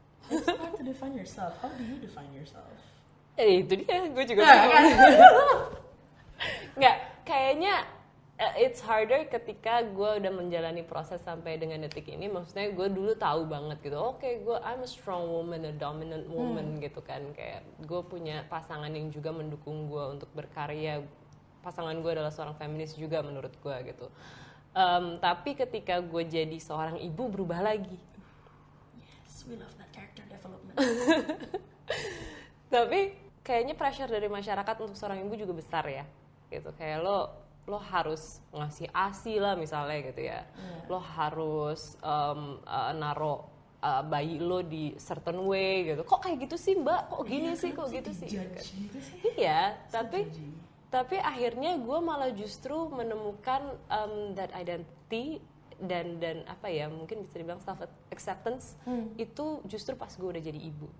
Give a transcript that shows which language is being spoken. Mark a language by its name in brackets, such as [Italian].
[English] It's hard to define yourself. How do you define yourself? [Indonesian] Itu dia, gue juga nggak, kayaknya [English] it's harder [Indonesian] ketika gue udah menjalani proses sampai dengan detik ini. Maksudnya gue dulu tahu banget gitu, [English] I'm a strong woman, a dominant woman [Indonesian] gitu kan. Kayak gue punya pasangan yang juga mendukung gue untuk berkarya. Pasangan gue adalah seorang feminis juga menurut gue gitu. Tapi ketika gue jadi seorang ibu berubah lagi. [English] Yes, we love that character development. [Indonesian] Tapi kayaknya pressure dari masyarakat untuk seorang ibu juga besar ya gitu. Kayak lo harus ngasih ASI lah misalnya gitu ya. Lo harus naro bayi lo di [English] certain way [Indonesian] gitu. Kok kayak gitu sih mbak? Kok gini sih? Kok gitu sih? Iya, tapi akhirnya gue malah justru menemukan [English] that identity [Indonesian] dan apa ya, mungkin bisa dibilang [English] self acceptance [Indonesian] itu justru pas gue udah jadi ibu.